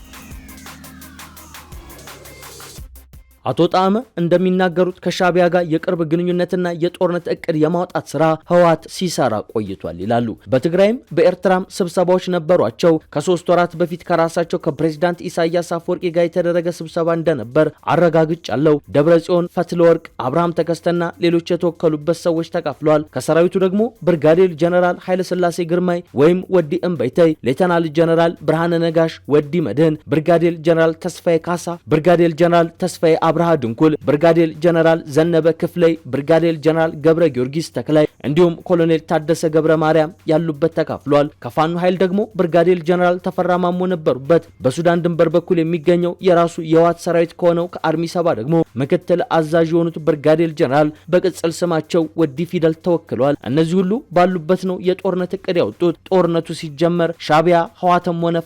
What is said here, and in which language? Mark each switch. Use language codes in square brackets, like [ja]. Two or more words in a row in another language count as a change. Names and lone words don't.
[am] አቶ ጣዕመ እንደሚናገሩት ከሻዕቢያ ጋር የቅርብ ግንኙነትና የጦርነት እቅድ የማውጣት ስራ ህወሓት ሲሰራ ቆይቷል ይላሉ። በትግራይም በኤርትራም ስብሰባዎች ነበሯቸው። ከ3 ወራት በፊት ከራሳቸው ከፕሬዝዳንት ኢሳያስ አፈወርቂ ጋር የተደረገ ስብሰባ እንደነበር አረጋግጫለሁ። ደብረጽዮን፣ ፈትለወርቅ፣ አብርሃም ተከስተና ሌሎች የተወከሉበት ሰዎች ተካፍለዋል። ከሰራዊቱ ደግሞ ብርጋዴር ጀነራል ኃይለ ሥላሴ ግርማይ ወይም ወዲ እምበይተይ፣ ሌተናል ጀነራል ብርሃነ ነጋሽ፣ ወዲ መድህን፣ ብርጋዴር ጀነራል ተስፋዬ ካሳ፣ ብርጋዴር ጀነራል ተስፋዬ አብርሃ ድንኩል፣ ብርጋዴር ጀነራል ዘነበ ክፍለይ፣ ብርጋዴር ጀነራል ገብረ ጊዮርጊስ ተክላይ እንዲሁም ኮሎኔል ታደሰ ገብረ ማርያም ያሉበት ተካፍሏል። ከፋኖ ኃይል ደግሞ ብርጋዴር ጀነራል ተፈራ ማሞ ነበሩበት። በሱዳን ድንበር በኩል የሚገኘው የራሱ የህወሓት ሰራዊት ከሆነው ከአርሚ 7 ደግሞ ምክትል አዛዥ የሆኑት ብርጋዴር ጀነራል በቅጽል ስማቸው ወዲ ፊደል ተወክለዋል። እነዚህ ሁሉ ባሉበት ነው የጦርነት እቅድ ያወጡት። ጦርነቱ ሲጀመር ሻዕቢያ ህወሓትም ሆነ